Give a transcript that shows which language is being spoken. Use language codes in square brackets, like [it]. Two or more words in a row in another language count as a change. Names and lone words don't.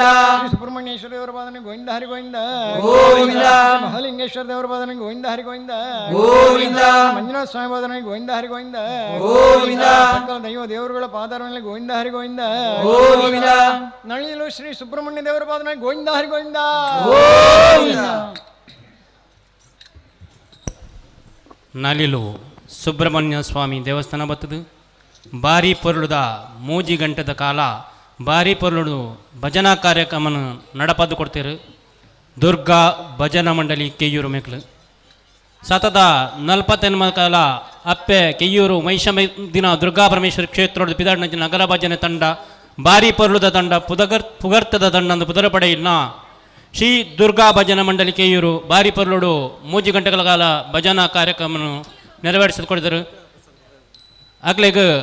[kn] ಶ್ರೀ ಸುಬ್ರಹ್ಮಣ್ಯೇಶ್ವರ ದೇವರ ಪಾದನೆ ಗೋವಿಂದ ಹರಿ ಗೋವಿಂದ ಗೋವಿಂದ ಮಹಾಲಿಂಗೇಶ್ವರ ದೇವರ ಪಾದನೆ ಗೋವಿಂದ ಹರಿ ಗೋವಿಂದ ಗೋವಿಂದ ಮಂಜುನಾಥ ಸ್ವಾಮಿ ಪಾದನೆ ಗೋವಿಂದ ಹರಿ ಗೋವಿಂದ ಗೋವಿಂದ ಸಕಲ ದೈವ ದೇವರುಗಳ ಪಾದಾರನಲ್ಲಿ ಗೋವಿಂದ ಹರಿ ಗೋವಿಂದ ಗೋವಿಂದ ನಳಿಲು ಶ್ರೀ ಸುಬ್ರಹ್ಮಣ್ಯ ದೇವರ ಪಾದನೆ ಗೋವಿಂದ ಹರಿ ಗೋವಿಂದ ಗೋವಿಂದ [tcy] ನಲಿಲು ಸುಬ್ರಹ್ಮಣ್ಯ ಸ್ವಾಮಿ ದೇವಸ್ಥಾನ ಬತ್ತದು ಬಾರಿ ಪೊರ್ಲುದ ಮೂಜಿ ಗಂಟೆದ ಕಾಲ ಬಾರಿ ಪೊರ್ಲುಡು ಭಜನಾ ಕಾರ್ಯಕ್ರಮನ ನಡಪದ್ದು ಕೊಡ್ತೀರು ದುರ್ಗಾ ಭಜನಾ ಮಂಡಳಿ ಕೆಯ್ಯೂರು ಮೆಕ್ಲು ಸತತ 40 ಕಾಲ ಅಪ್ಪೆ ಕೆಯ್ಯೂರು ಮೈಷಮ ದಿನ ದುರ್ಗಾ ಪರಮೇಶ್ವರಿ ಕ್ಷೇತ್ರದ ಪಿದಾಡ್ನಂಚ ನಗರ ಭಜನೆ ತಂಡ ಬಾರಿ ಪೊರ್ಲುದ ತಂಡ ಪುಗರ್ತದ ತಂಡ ಅಂದು ಪುದರಪಡೆ ಇಲ್ಲ ಶ್ರೀ ದುರ್ಗಾ ಭಜನಾ ಮಂಡಳಿ ಕೆಯ್ಯೂರು ಬಾರಿ ಪೊರ್ಲುಡು [kn] 3 ಗಂಟೆಗಳ ಕಾಲ ಭಜನಾ ಕಾರ್ಯಕ್ರಮವನ್ನು ನೆರವೇರಿಸಿಕೊಡಿದರು [tcy] ಆಗ್ಲೇಗ